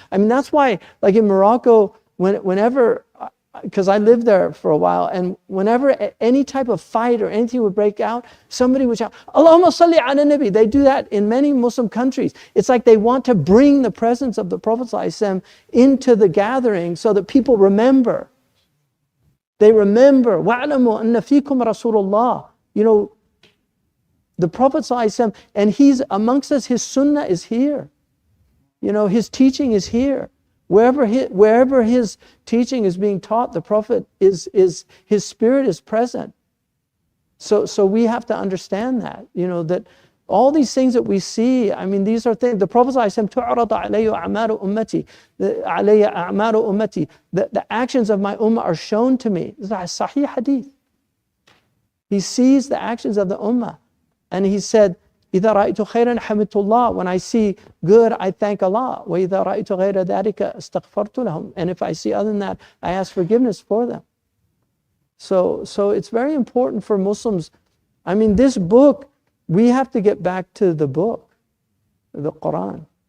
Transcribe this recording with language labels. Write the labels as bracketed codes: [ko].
[en] I mean, that's why, like in Morocco, whenever, because I lived there for a while, and whenever any type of fight or anything would break out, somebody would shout, [ar] "Allahumma salli ala nabi." [en] They do that in many Muslim countries. It's like they want to bring the presence of the Prophet ﷺ into the gathering so that people remember. They remember, [ar] وَاعْلَمُوا أَنَّ فِيكُمْ رَسُولُ اللَّهِ. [en] The Prophet ﷺ, and he's amongst us, his sunnah is here. His teaching is here. Wherever his teaching is being taught, the Prophet his spirit is present. So we have to understand that, that all these things that we see, I mean, these are things. The Prophet ﷺ, [ar] تُعْرَضَ عَلَيَّ أَعْمَالُ أُمَّتِي, [en] عَلَيَّ أَعْمَالُ أُمَّتِي. The actions of my ummah are shown to me. This is a Sahih Hadith. He sees the actions of the ummah. And he said, [ar] إِذَا رَأَيْتُ خَيْرًا حَمِدْتُ اللَّهِ. [en] When I see good, I thank Allah. [ar] وَإِذَا رَأَيْتُ غَيْرَ ذَلِكَ اسْتَغْفَرْتُ لَهُمْ. [en] And if I see other than that, I ask forgiveness for them. So it's very important for Muslims. I mean, this book, we have to get back to the book, the Quran.